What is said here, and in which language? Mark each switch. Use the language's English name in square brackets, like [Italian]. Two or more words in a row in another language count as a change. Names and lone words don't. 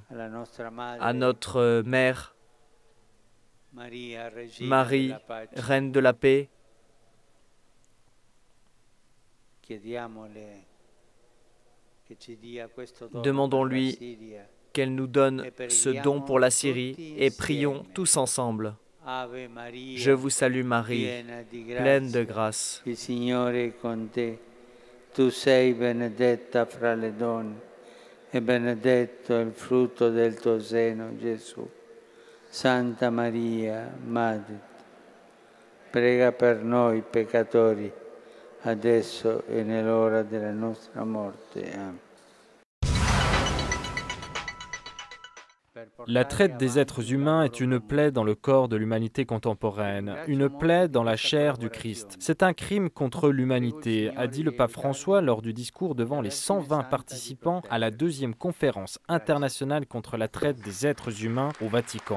[French] À notre Mère, Marie, Reine de la paix, demandons-lui qu'elle nous donne ce don pour la Syrie et prions tous ensemble. Je vous salue Marie, pleine de grâce. [Italian] Il Signore è con te. Tu sei benedetta fra le donne e benedetto è il frutto del tuo seno, Gesù. Santa Maria, Madre, prega per noi peccatori, adesso e nell'ora della nostra morte. Amen. [French] La traite des êtres humains est une plaie dans le corps de l'humanité contemporaine, une plaie dans la chair du Christ. C'est un crime contre l'humanité, a dit le pape François lors du discours devant les 120 participants à la 2e conférence internationale contre la traite des êtres humains au Vatican.